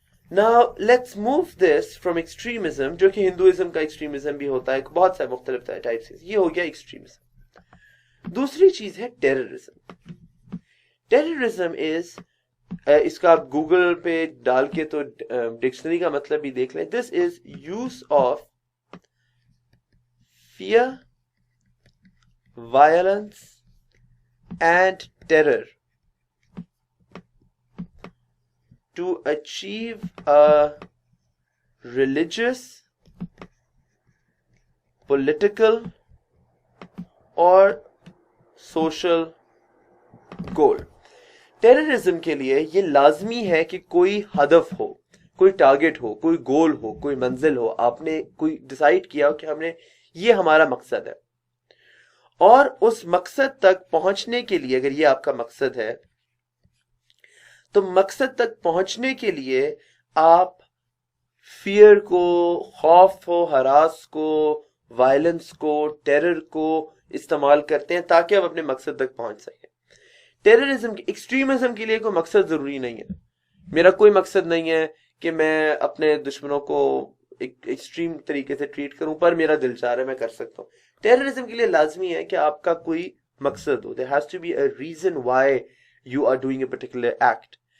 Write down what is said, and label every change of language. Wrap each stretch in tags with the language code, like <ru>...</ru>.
<en>Now let's move this from extremism,</en> <hi>जो कि Hinduism का extremism भी होता है, बहुत सारे मुख्तलिफ टाइप्स हैं, ये हो गया extremism. दूसरी चीज है terrorism. Terrorism is इसका आप गूगल पे डाल के तो डिक्शनरी का मतलब भी देख लें.</hi> <en>This is use of fear, violence and terror to achieve a religious, political or social goal.</en> <hi>Terrorism के लिए ये लाजमी है कि कोई हदफ हो, कोई टारगेट हो, कोई गोल हो, कोई मंजिल हो. आपने कोई डिसाइड किया हो कि हमने ये हमारा मकसद है, और उस मकसद तक पहुंचने के लिए, अगर ये आपका मकसद है, तो मकसद तक पहुंचने के लिए आप फियर को, खौफ को, हरास को, वायलेंस को, टेरर को इस्तेमाल करते हैं ताकि आप अपने मकसद तक पहुंच सकें. टेररिज्म, एक्सट्रीमिज्म के लिए कोई मकसद जरूरी नहीं है. मेरा कोई मकसद नहीं है कि मैं अपने दुश्मनों को एक एक्सट्रीम तरीके से ट्रीट करूं, पर मेरा दिल चाह रहा है मैं कर सकता हूं. टेररिज्म के लिए लाजमी है कि आपका कोई मकसद हो.</hi> <en>There has to be a reason why you are doing a particular act.</en>